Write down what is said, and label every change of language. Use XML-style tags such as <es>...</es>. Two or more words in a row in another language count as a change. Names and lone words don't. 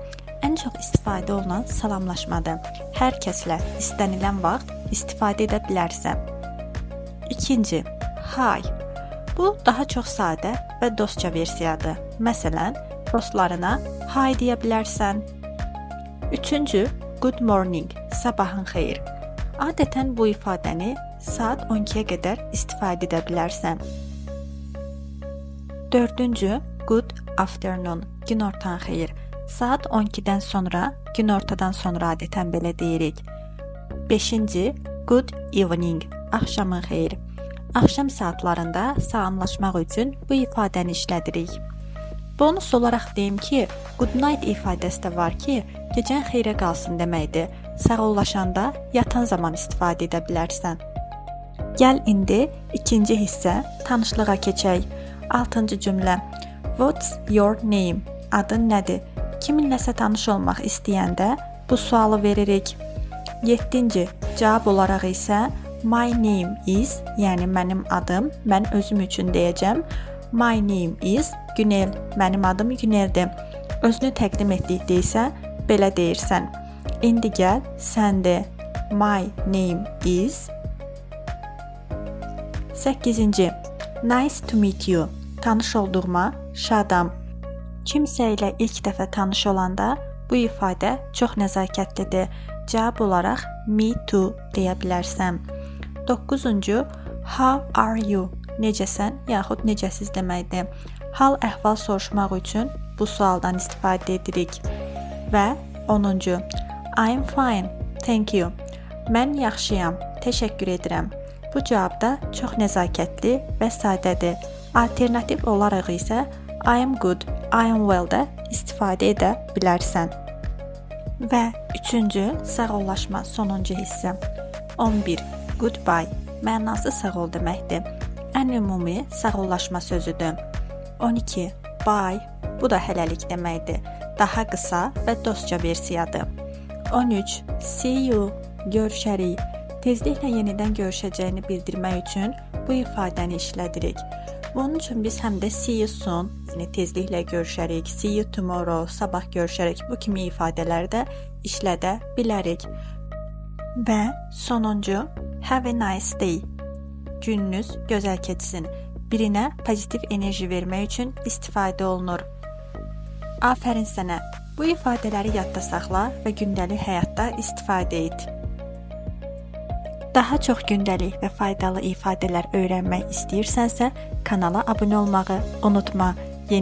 <az>Ən çox istifadə olunan salamlaşmadır. Hər kəslə istənilən vaxt istifadə edə bilərsən. İkinci, hi. Bu daha çox sadə və dostca versiyadır. Məsələn, dostlarına hi deyə bilərsən. Üçüncü,</az> <en>good morning,</en> <az>sabahın xeyir. Adətən bu ifadəni saat 12-yə qədər istifadə edə bilərsən. Dördüncü,</az> <en>good afternoon,</en> <az>günortan xeyir. Saat 12-dən sonra, günortadan sonra adətən belə deyirik. Beşinci,</az> <en>good evening,</en> <az>axşamın xeyir. Axşam saatlarında salamlaşmaq üçün bu ifadəni işlədirik. Bonus olaraq deyim ki,</az> <en>good night</en> <az>ifadəsi də var ki, gecən xeyrə qalsın deməkdir. Sağollaşanda yatan zaman istifadə edə bilərsən. Gəl indi ikinci hissə tanışlığa keçək. 6-cı cümlə.</az> <en>What's your name?</en> <az>Adın nədir? Kiminləsə tanış olmaq istəyəndə bu sualı veririk. 7-ci cavab olaraq isə</az> <en>my name is,</en> <az>yəni mənim adım, mən özüm üçün deyəcəm.</az> <en>My name is</en> <az>Günel, mənim adım Güneldir. Özünü təqdim etdikdə isə belə deyirsən. İndi gəl, sən de.</az> <en>My name is. 8-ci. Nice to meet you.</en> <az>Tanış olduğuma şadam. Kimsə ilə ilk dəfə tanış olanda bu ifadə çox nəzakətlidir. Cavab olaraq</az> <en>me too</en> <az>deyə bilərsən. 9-cu.</az> <en>How are you?</en> <az>Necəsən, yaxud necəsiz deməkdir. Hal əhval soruşmaq üçün bu sualdan istifadə edirik. Və 10-cu.</az> <en>I'm fine, thank you.</en> <az>Mən yaxşıyam, təşəkkür edirəm. Bu cavab da çox nəzakətli və sadədir. Alternativ olaraq isə</az> <en>I am good, I am well</en> <az>də istifadə edə bilərsən. Və 3-cü sağollaşma sonuncu hissə. 11. Goodbye, mənası sağ ol deməkdir. Ən ümumi sağollaşma sözüdür. 12. Bye, bu da hələlik deməkdir. Daha qısa və dostca versiyadır. 13.</az> <en>See you,</en> <az>görüşərik. Tezliklə yenidən görüşəcəyini bildirmək üçün bu ifadəni işlədirik. Bunun üçün biz həm də</az> <en>see you soon,</en> <az>yəni tezliklə görüşərik,</az> <en>see you tomorrow,</en> <az>sabah görüşərik, bu kimi ifadələri də işlədə bilərik. Və sonuncu,</az> <en>have a nice day.</en> <az>Gününüz gözəl keçsin. Birinə pozitiv enerji vermək üçün istifadə olunur. Afərin sənə. Bu ifadələri yadda saxla və gündəlik həyatda istifadə et. Daha çox gündəlik və faydalı ifadələr öyrənmək istəyirsənsə, kanala abunə olmağı unutma.</az>